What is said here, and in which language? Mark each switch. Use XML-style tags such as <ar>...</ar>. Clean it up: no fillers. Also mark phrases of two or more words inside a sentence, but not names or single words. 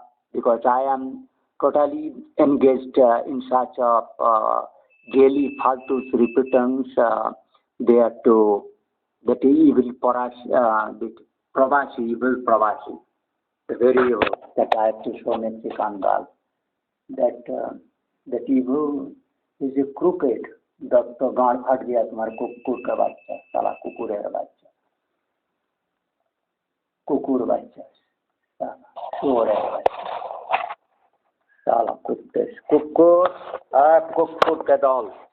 <en>Because I am totally engaged in such a daily faltus repeatings there to that evil Pravasi, evil Pravasi, the very evil that I have to show Mexican girls. That evil is a crooked.</en> <hi>तो गांड फट गया तुम्हारे कुकुर का बच्चा, साला कुकुर है बच्चा, कुकुर बच्चा, साला चोर है बच्चा, साला कुत्ते, कुकुर के दौल.</hi>